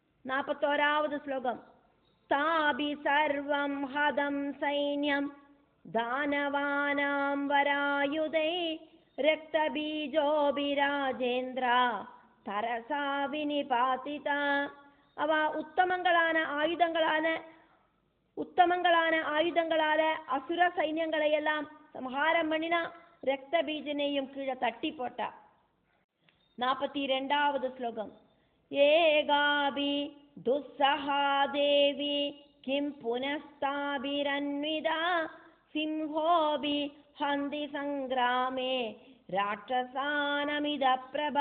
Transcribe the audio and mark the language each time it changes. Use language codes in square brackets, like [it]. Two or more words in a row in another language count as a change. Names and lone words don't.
[ta] 41வது ஸ்லோகம். [sa] താപി സർവം ഹതം സൈന്യം ദാനവാനാം വരായുധൈ രക്തബീജോഭിരാജേന്ദ്ര തരസാ വിനിപാതിത. [ta] അവ உத்தமங்களான ஆயுதங்களால அசுர சைன்யங்களை எல்லாம் சம்ஹாரம் பண்ணினா, ரக்தபீஜனையும் கீழே தட்டி போட்டா. 42வது ஸ்லோகம். [sa] ஏகாபி துஸ்ஸஹா தேவி கிம் புனஸ்தாபிரன்விதா சிம்ஹோபி ஹந்தி சங்கிராமே ராட்சசானமித பிரபா.